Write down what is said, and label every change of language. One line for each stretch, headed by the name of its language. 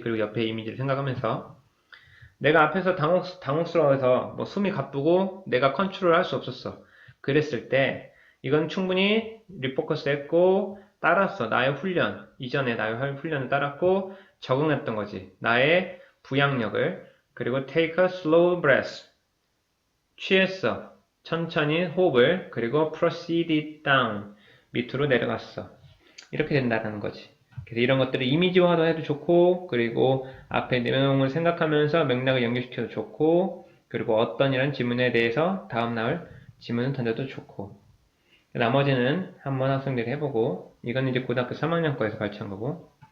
Korean: 그리고 옆에 이미지를 생각하면서 내가 앞에서 당혹스러워서 뭐 숨이 가쁘고 내가 컨트롤 할 수 없었어. 그랬을 때 이건 충분히 리포커스 했고 따랐어. 나의 훈련, 이전에 나의 훈련을 따랐고 적응했던 거지. 나의 부양력을.
English: 그리고 take a slow breath.
Korean: 취했어. 천천히 호흡을.
English: 그리고 proceed down.
Korean: 밑으로 내려갔어. 이렇게 된다는 거지. 그래서 이런 것들을 이미지화도 해도 좋고, 그리고 앞에 내용을 생각하면서 맥락을 연결시켜도 좋고, 그리고 어떤 이런 질문에 대해서 다음날 질문을 던져도 좋고. 나머지는 한번 학생들이 해보고, 이건 이제 고등학교 3학년 거에서 발표한 거고.